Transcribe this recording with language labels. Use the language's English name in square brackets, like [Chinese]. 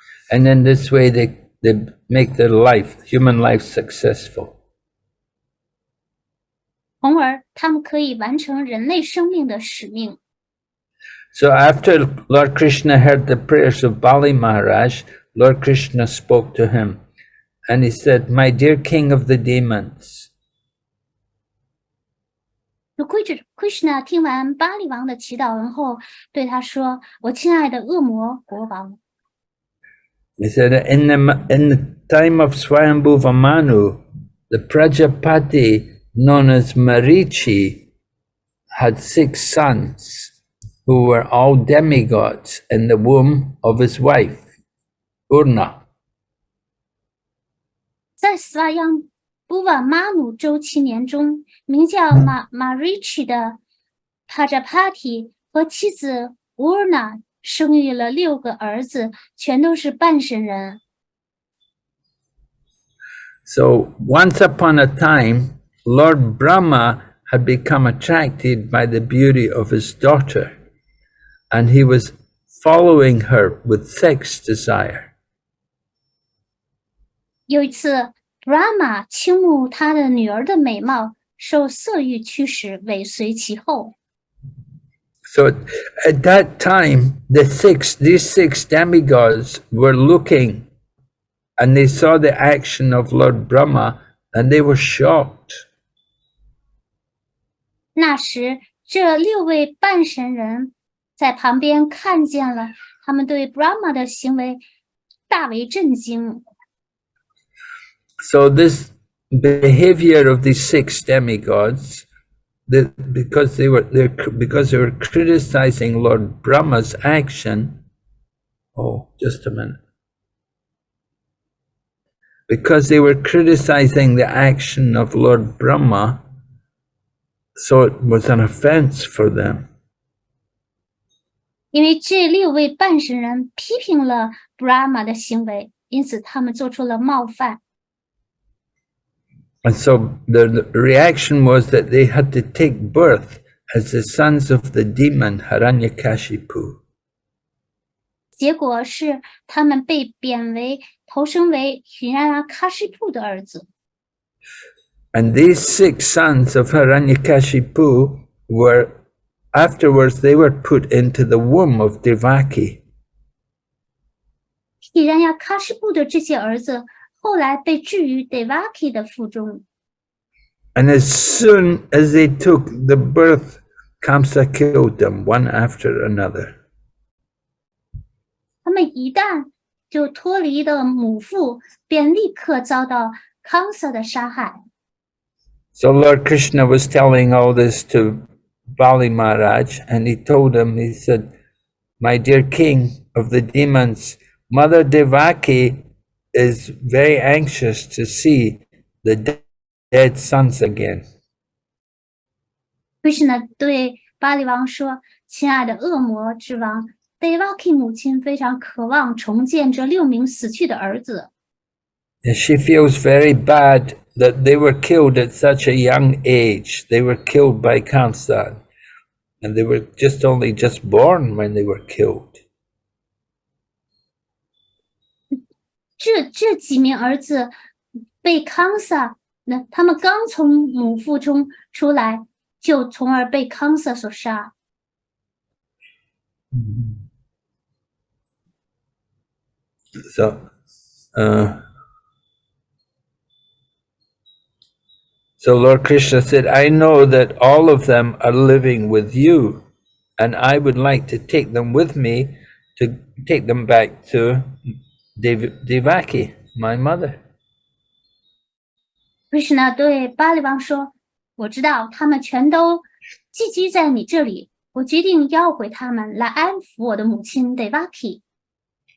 [English] And in this way, they make their life, human life, successful. [Chinese] 从而他们可以完成人类生命的使命。 [English] So after Lord Krishna heard the prayers of Bali Maharaj, Lord Krishna spoke to him and he said, "My dear king of the demons." [Chinese] Krishna 听完巴利王的祈祷文后，对他说：“我亲爱的恶魔国王。” [English] He said, in the time of Swayambhuva Manu, the Prajapati known as Marichi had 6 sons who were all demigods in the womb of his wife, Urna. [Chinese] 在斯瓦扬布瓦马努周期年中，名叫Marichi 的 Prajapati 和妻子 Urna 生育了6个儿子，全都是半神人。 [English] So once upon a time, Lord Brahma had become attracted by the beauty of his daughter, and he was following her with sex desire. [Chinese] 有一次 ，Brahma 倾慕他的女儿的美貌，受色欲驱使，尾随其后。 [English] So at that time, these six demigods were looking and they saw the action of Lord Brahma and they were shocked. [Chinese] 那时，这6位半神人在旁边看见了，他们对 Brahma 的行为大为震惊。 [English] So this behavior of these 6 demigods, because they were criticizing Lord Brahma's action. Oh, just a minute. Because they were criticizing the action of Lord Brahma, so it was an offense for them. [Chinese] 因为这6位半神人批评了 Brahma 的行为，因此他们做出了冒犯。 [English] And so the reaction was that they had to take birth as the sons of the demon Hiranyakashipu. [Chinese] 结果是他们被贬为投生为Hiranyakashipu 的儿子。 [English] And these 6 sons of Hiranyakashipu were, afterwards they were put into the womb of Devaki. [Chinese] Hiranyakashipu 的这些儿子后来被置于 Devaki 的腹中。 [English] And as soon as they took the birth, Kamsa killed them one after another. [Chinese] 他们一旦就脱离了母腹，便立刻遭到 Kamsa 的杀害。 [English] So Lord Krishna was telling all this to Bali Maharaj, and he told him, he said, "My dear king of the demons, Mother Devaki is very anxious to see the dead sons again." [Chinese] Krishna 对巴利王说：“亲爱的恶魔之王 ，Devaki 母亲非常渴望重见这6名死去的儿子。 [English] And she feels very bad that they were killed at such a young age. They were killed by Kamsa, and they were only just born when they were killed. [Chinese] 这几名儿子被 Kamsa， 那他们刚从母腹中出来，就从而被 Kamsa 所杀。 [English] So So Lord Krishna said, I know that all of them are living with you, and I would like to take them with me to take them back to Devaki, my mother. [Chinese] Krishna 对巴利王说：“我知道他们全都寄居在你这里，我决定要回他们，来安抚我的母亲 Devaki。”